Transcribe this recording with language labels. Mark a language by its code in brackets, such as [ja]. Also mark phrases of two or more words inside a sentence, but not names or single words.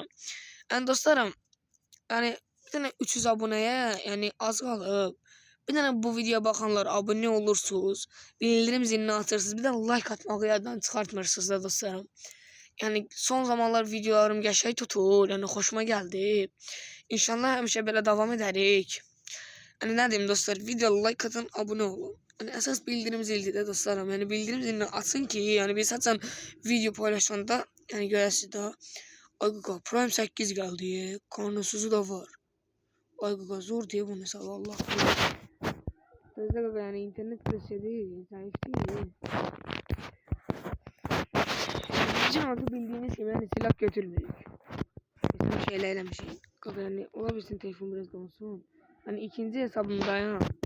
[az] Yəni dostlarım, yəni bir dənə 300 abunəyə, yəni az qalıb. Bir dənə bu videoya baxanlar abunə olursunuz, bildirim zilini açırsınız, bir də like atmağı yaddan çıxartmırsınız da dostlarım. Yani son zamanlar videolarım qəşəng tutur, [tr] yani hoşuma geldi. [az] İnşallah həmişə belə davam edərik. [tr] Yani ne diyeyim dostlar, video like atın, abone olun. [az] Yani əsas bildirim zildir də dostlarım. Yani bildirim zilini açın ki, yani biz açan video paylaşanda, yani görəsiniz də. Ay qaqa, Prime 8 gəldi, kanusuzu da var. Ay qaqa, [tr] zor diye bunu hesabı Allah bilir. Sözde qaqa, yani internet presedi, zayıf değil. Bizim adı bildiğiniz gibi yani silah götürmüyoruz. Bizim şeylerle bir şey. Yani olabilsin telefon biraz donsun. Hani ikinci hesabımda ya.